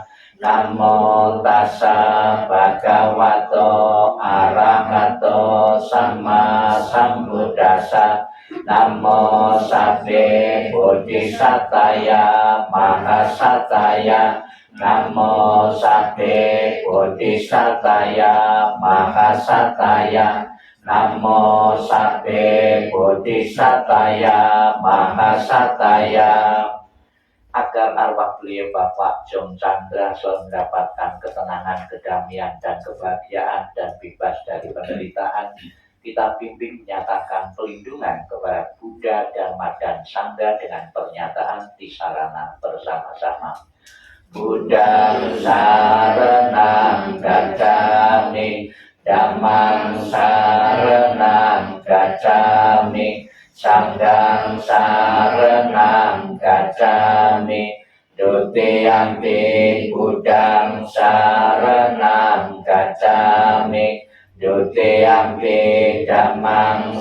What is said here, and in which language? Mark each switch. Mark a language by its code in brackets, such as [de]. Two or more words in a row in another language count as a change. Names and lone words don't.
[pi] Namo Tassa Bhagavato Arahato Sama Sambuddhassa, Namo Sabbe Bodhisataya Mahasataya, Namo Sabbe Bodhisataya Mahasataya, Namo Sabbe Bodhisataya Mahasataya. [id] Agar arwah beliau Bapak Jong Chandra selalu mendapatkan ketenangan, kedamaian, dan kebahagiaan, dan bebas dari penderitaan, kita bimbing menyatakan pelindungan kepada Buddha, Dharma, dan Sangha dengan pernyataan tisarana bersama-sama. [pi] Buddha saranang gacchami, Dhammang saranang gacchami, Sanghang saranang gacchami, Dutiyampi Buddhang saranang gacchami, Dutiyampi Dhammang